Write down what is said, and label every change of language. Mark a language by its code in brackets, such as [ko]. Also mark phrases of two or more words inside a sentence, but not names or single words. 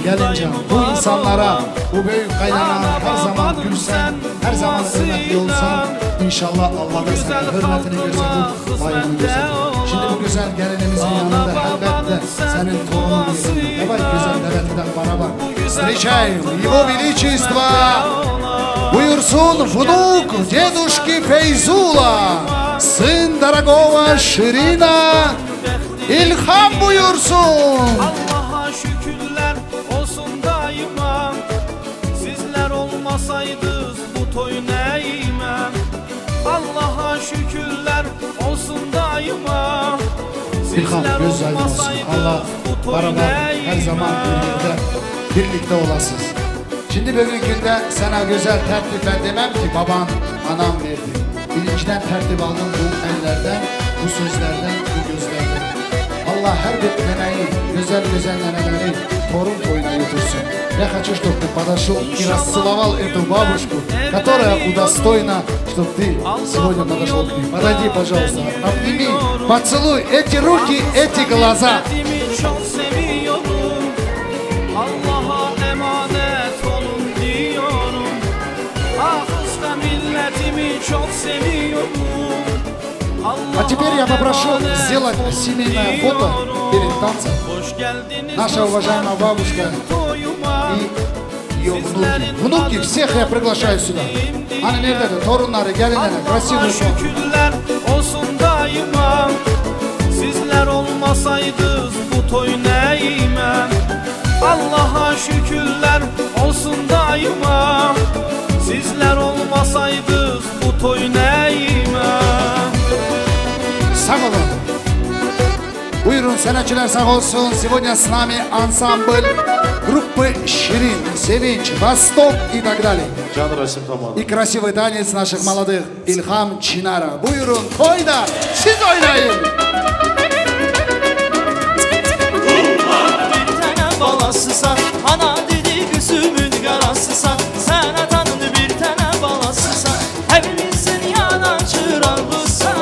[tr] Gelince bu insanlara, bu büyük kaynana her zaman gülsen, her zaman hürmetli olsan, İnşallah Allah da sana hürmetini gösterir, layığını gösterir. Şimdi bu güzel gelinimizin yanında elbette senin torunun yerinde. Давай güzel devletinden bana bak. [ru] Встречаем его величество. Buyursun внук дедушки Фейзула, сын дорогого Ширина. [tr] İlham buyursun. Allah'a şükürler olsun daima. Sizler olmasaydınız bu toy neyime. Allah'a şükürler olsun daima. İlham göz aydın olsun. Allah beraber her zaman birlikte olasınız. Şimdi bugün günde sana güzel tertip ben demem ki baban, anam verdi. Birinciden tertip aldım bu ellerden. bu sözlerden, bu gözlerden. Allah her bir neneyi, güzel neneleri torun toyuna götürsün. [ru] Я хочу, чтобы ты подошел и расцеловал эту бабушку, которая удостоена, чтобы ты сегодня подошел к ней. Подойди, пожалуйста, обними, поцелуй эти руки, эти глаза. [tr] Çok seviyorum, Allah'a emanet olun diyorum. Ah usta milletimi çok seviyorum. [ru] А теперь я попрошу сделать семейное фото перед танцем. Наша уважаемая бабушка и ее внуки. Внуки всех я приглашаю сюда. [tr] Hani nerede? Torunları, gelinleri, красивые şükürler olsun daima. Sizler olmasaydınız bu toy neyime? Allah'a şükürler olsun daima. Sizler olmasaydınız bu toy neyime? Sağ olun. Buyurun sanatçılar sağ olsun. [ru] Сегодня с нами ансамбль группы Ширин, Sevinç, Восток и так далее. И красивый танец наших молодых İlham Çınar'a. [tr] Buyurun koyda siz oynayın. Bir tane balasısan, ana dedi gözümün karasısan. Sen atanın bir tane balasısan, evlisin yanan çırağısan.